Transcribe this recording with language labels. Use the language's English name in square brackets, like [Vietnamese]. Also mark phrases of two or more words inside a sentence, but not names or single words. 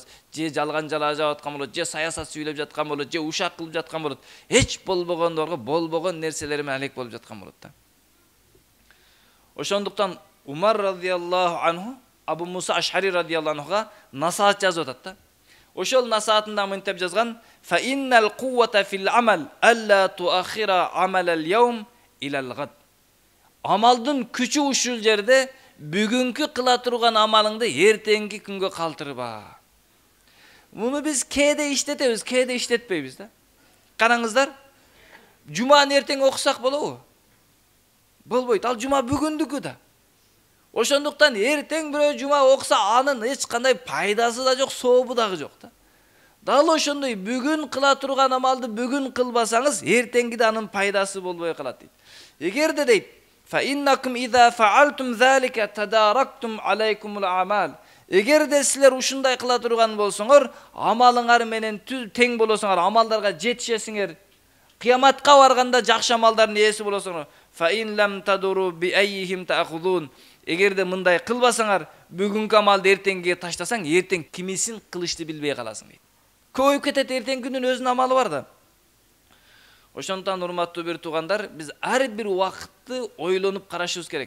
[Kyrgyz] Же жалган жала жаап аткан болот, же саясат сүйлөп жаткан болот, же ушак кылып жаткан болот. Эч болбогондорго болбогон нерселер менен алек болуп жаткан болот да. Ошондуктан Умар [Arabic] رضي الله عنه [Kyrgyz] Абу Муса Ашхари [Arabic] رضي الله عنه [Kyrgyz] насаат жазып атат да. Ошол насаатында мынтеп жазган: [Arabic] "فإن القوة في العمل ألا تؤخروا عمل اليوم إلى الغد." [Kyrgyz] Амалдын күчү ушул жерде бүгүнкү кыла турган амалыңды эртеңки күнгө калтырба. Муну биз кээде иштетебиз, кээде иштетпейбиз да. Караңыздар, жуманы эртең окусак болобу? Болбойт. Ал жума бүгүндүкү да. Ошондуктан эртең бирөө жума окуса анын эч кандай пайдасы да жок, сообу дагы жок да. Дал ошондой бүгүн кыла турган амалды бүгүн кылбасаңыз, эртеңгиде анын пайдасы болбой калат дейт. Эгерде дейт, [Arabic] "فإنكم إذا فعلتم ذلك تداركتم عليكم العمل." [Kyrgyz] Эгерде силер ушундай кыла турган болсоңор, амалыңар менен тең болосуңар, амалдарга жетишесиңер. Кыяматка барганда жакшы амалдардын ээси болосуңар. [Arabic] "فإن لم تدروا بأيهم تأخذون." [Kyrgyz] Эгерде мындай кылбасаңар, бүгүнкү амалды эртеңге таштасаң, эртең кимисин кылышты билбей каласың дейт. Көйүп кетет, эртең күнүн өзүнүн амалы бар да. Ошондуктан урматтуу бир туугандар, биз ар бир убакытты ойлонуп карашыбыз керек.